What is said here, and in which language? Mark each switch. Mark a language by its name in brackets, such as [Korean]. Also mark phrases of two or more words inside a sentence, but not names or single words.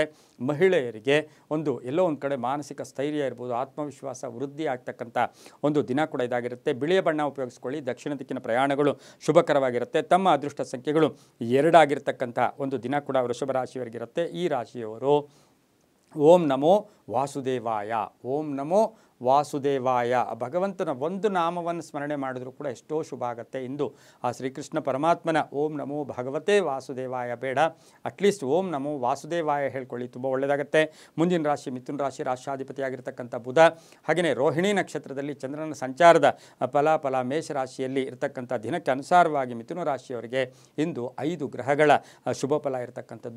[Kannada] ಮಹಿಳೆಯರಿಗೆ ಎಲ್ಲೋ ಒಂದು ಕಡೆ ಮಾನಸಿಕ ಸ್ಥೈರ್ಯ ಇರ್ಬೋದು, ಆತ್ಮವಿಶ್ವಾಸ ವೃದ್ಧಿ ಆಗ್ತಕ್ಕಂಥ ಒಂದು ದಿನ ಕೂಡ ಇದಾಗಿರುತ್ತೆ. ಬಿಳಿಯ ಬಣ್ಣ ಉಪಯೋಗಿಸ್ಕೊಳ್ಳಿ. ದಕ್ಷಿಣ ದಿಕ್ಕಿನ ಪ್ರಯಾಣಗಳು ಶುಭಕರವಾಗಿರುತ್ತೆ. ತಮ್ಮ ಅದೃಷ್ಟ ಸಂಖ್ಯೆಗಳು 2 ಆಗಿರ್ತಕ್ಕಂಥ ಒಂದು ದಿನ ಕೂಡ ವೃಷಭ ರಾಶಿಯವರಿಗಿರುತ್ತೆ. ಈ ರಾಶಿಯವರು [Sanskrit] ಓಂ ನಮೋ ವಾಸುದೇವಾಯ, ಓಂ ನಮೋ ವಾಸುದೇವಾಯ. [Kannada] ಭಗವಂತನ ಒಂದು ನಾಮವನ್ನು ಸ್ಮರಣೆ ಮಾಡಿದ್ರೂ ಕೂಡ ಎಷ್ಟೋ ಶುಭ ಆಗುತ್ತೆ. ಇಂದು ಆ ಶ್ರೀಕೃಷ್ಣ ಪರಮಾತ್ಮನ [Sanskrit] ಓಂ ನಮೋ ಭಗವತೆ ವಾಸುದೇವಾಯ [Kannada] ಬೇಡ, ಅಟ್ಲೀಸ್ಟ್ [Sanskrit] ಓಂ ನಮೋ ವಾಸುದೇವಾಯ [Kannada] ಹೇಳ್ಕೊಳ್ಳಿ, ತುಂಬ ಒಳ್ಳೆಯದಾಗುತ್ತೆ. ಮುಂದಿನ ರಾಶಿ ಮಿಥುನ ರಾಶಿ, ರಾಷ್ಟ್ರಾಧಿಪತಿಯಾಗಿರ್ತಕ್ಕಂಥ ಬುಧ. ಹಾಗೆಯೇ ರೋಹಿಣಿ ನಕ್ಷತ್ರದಲ್ಲಿ ಚಂದ್ರನ ಸಂಚಾರದ ಫಲಾಫಲ ಮೇಷರಾಶಿಯಲ್ಲಿ ಇರತಕ್ಕಂಥ ದಿನಕ್ಕೆ ಅನುಸಾರವಾಗಿ ಮಿಥುನ ರಾಶಿಯವರಿಗೆ ಇಂದು 5 ಗ್ರಹಗಳ ಶುಭ ಫಲ ಇರತಕ್ಕಂಥದ್ದು.